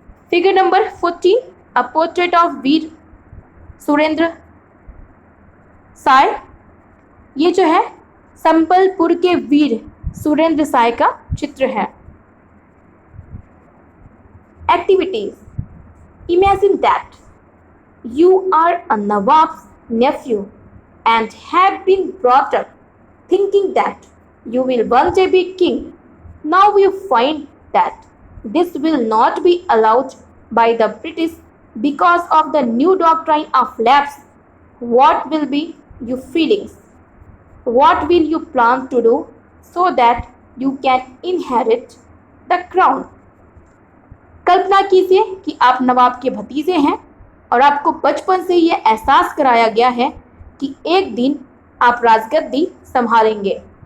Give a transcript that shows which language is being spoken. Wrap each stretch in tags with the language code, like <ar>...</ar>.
<en>figure number 14, a portrait of</en> <hi>वीर सुरेंद्र साय, ये जो है संबलपुर के वीर सुरेंद्र साय का चित्र है।</hi> <en>Activities, imagine that you are a Nawab's nephew and have been brought up thinking that you will one day be king. Now you find that this will not be allowed by the British because of the new doctrine of lapse. What will be your feelings? What will you plan to do so that you can inherit the crown?</en> <hi>कल्पना कीजिए कि आप नवाब के भतीजे हैं और आपको बचपन से ये एहसास कराया गया है कि एक दिन आप राजगद्दी संभालेंगे।</hi>